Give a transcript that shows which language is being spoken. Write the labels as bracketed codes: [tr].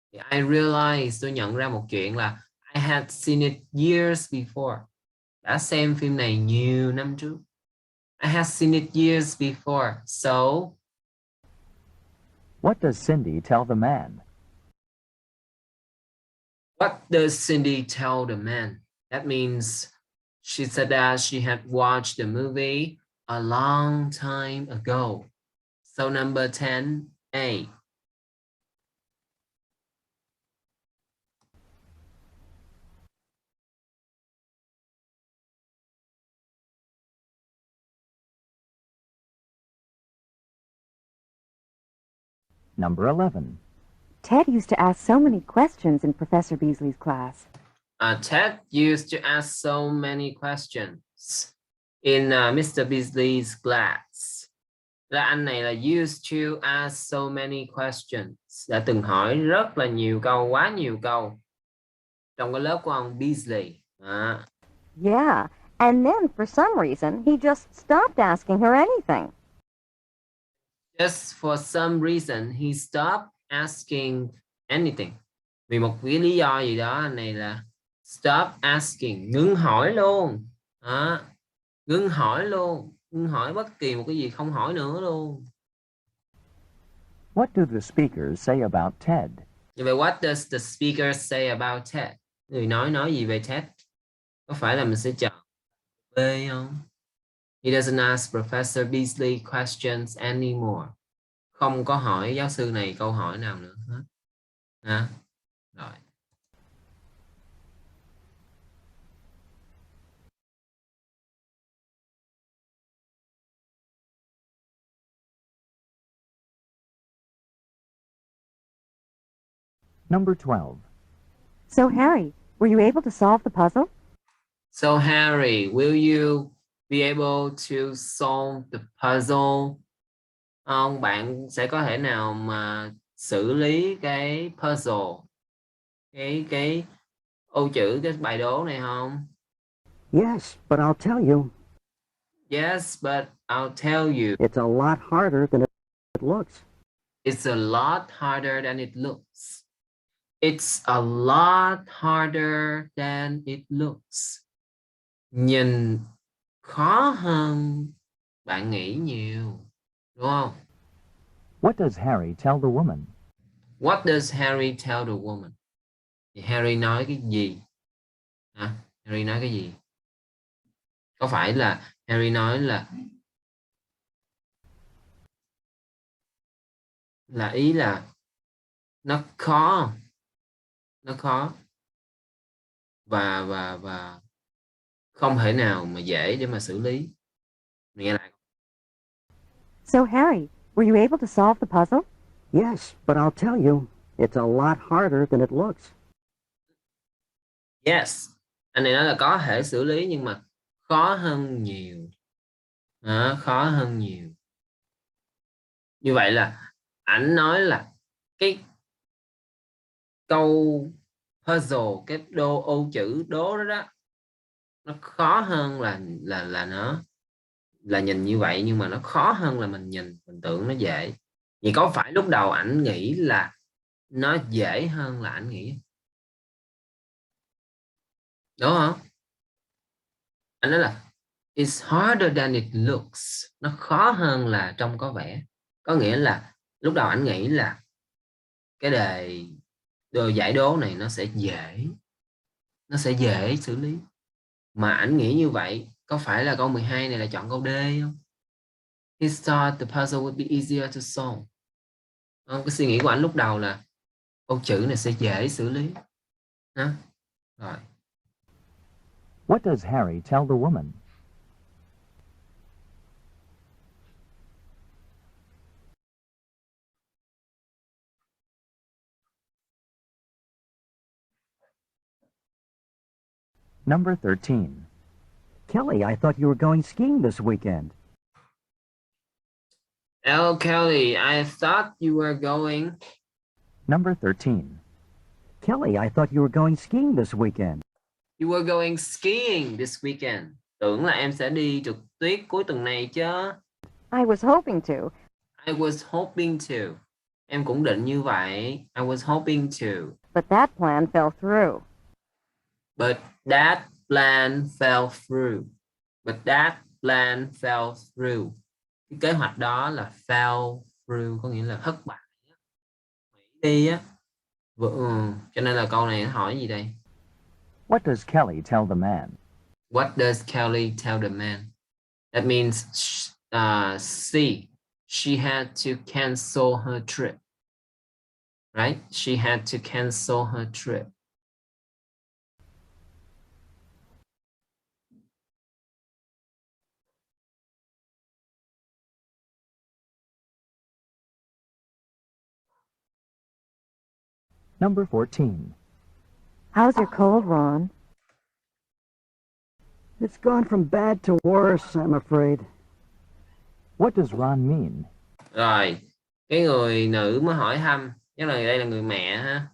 [en] I realized, [vi] tôi nhận ra một chuyện là [en] I had seen it years before. [vi] Đã xem phim này nhiều năm trước. [en] I had seen it years before. So, What does Cindy tell the man? what does Cindy tell the man? That means she said that she had watched the movie a long time ago. So number 10A. Number 11. Ted used to ask so many questions in Professor Beasley's class. Ted used to ask so many questions in Mr. Beasley's class. [vi] Là anh này là [en] used to ask so many questions. [vi] Đã từng hỏi rất là nhiều câu, quá nhiều câu. Trong cái lớp của ông Beasley. [en] Yeah, and then for some reason, he just stopped asking her anything. Just for some reason, he stopped asking anything. [vi] Vì một cái lý do gì đó, anh này là [en] stop asking, [vi] ngưng hỏi luôn. Ngưng hỏi luôn. Ngưng hỏi bất kỳ một cái gì, không hỏi nữa luôn. [en] What do the speakers say about Ted? [vi] Như vậy, [en] what does the speaker say about Ted? [vi] Người nói gì về Ted? Có phải là mình sẽ chọn B không? [en] He doesn't ask Professor Beasley questions anymore. [vi] Không có hỏi giáo sư này câu hỏi nào nữa hết. Rồi. [en] Number 12. So, Harry, were you able to solve the puzzle? So Harry, will you be able to solve the puzzle? [vi] Không, bạn sẽ có thể nào mà xử lý cái puzzle, cái ô chữ, cái bài đố này không? [en] Yes, but I'll tell you. Yes, but I'll tell you. It's a lot harder than it looks. It's a lot harder than it looks. It's a lot harder than it looks. [vi] Nhìn khó hơn bạn nghĩ nhiều, đúng không? [en] What does Harry tell the woman? What does Harry tell the woman? [vi] Thì Harry nói cái gì? Harry nói cái gì? Có phải là Harry nói là ý là nó khó không? Nó khó và không thể nào mà dễ để mà xử lý. Mình nghe lại. [en] So, Harry, were you able to solve the puzzle? Yes, but I'll tell you, it's a lot harder than it looks. [vi] Yes, anh này nói là có thể xử lý nhưng mà khó hơn nhiều. Đó, khó hơn nhiều. Như vậy là ảnh nói là cái câu puzzle, cái ô chữ đố đó đó, nó khó hơn là nó là nhìn như vậy, nhưng mà nó khó hơn là mình nhìn, mình tưởng nó dễ. Vậy có phải lúc đầu ảnh nghĩ là nó dễ hơn là ảnh nghĩ, đúng không? Anh nói là [en] it's harder than it looks, [vi] nó khó hơn là trông có vẻ. Có nghĩa là lúc đầu ảnh nghĩ là cái đề giải đố này nó sẽ dễ xử lý, mà ảnh nghĩ như vậy. Có phải là câu 12 này là chọn câu D không? [en] He thought the puzzle would be easier to solve. [vi] Không, cái suy nghĩ của ảnh lúc đầu là câu chữ này sẽ dễ xử lý. Đó. Rồi. [en] What does Harry tell the woman? Number 13. Kelly, I thought you were going skiing this weekend. Oh, Kelly, I thought you were going. Number 13. Kelly, I thought you were going skiing this weekend. You were going skiing this weekend. [vi] Tưởng là em sẽ đi trượt tuyết cuối tuần này chứ. [en] I was hoping to. I was hoping to. [vi] Em cũng định như vậy. [en] I was hoping to. But that plan fell through. But that plan fell through. But that plan fell through. [vi] Cái kế hoạch đó là [en] fell through, [vi] có nghĩa là thất bại. Hủy đi á. Cho nên là câu này hỏi gì đây? [en] What does Kelly tell the man? What does Kelly tell the man? That means C. She had to cancel her trip. Right? She had to cancel her trip. Number 14. How's your cold, Ron? It's gone from bad to worse, I'm afraid. What does Ron mean? [vi] Rồi, cái người nữ mới hỏi thăm, chắc là đây là người mẹ ha.